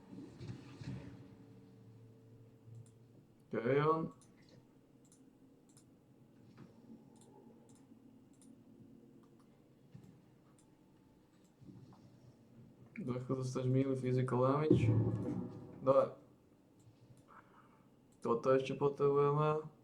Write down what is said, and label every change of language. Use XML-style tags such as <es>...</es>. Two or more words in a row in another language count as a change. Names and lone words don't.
<cs>Carrion. Trochu dostaneš</cs> <en>melee physical damage.</en> <sk>Dobre. Toto ešte potrebujeme.</sk>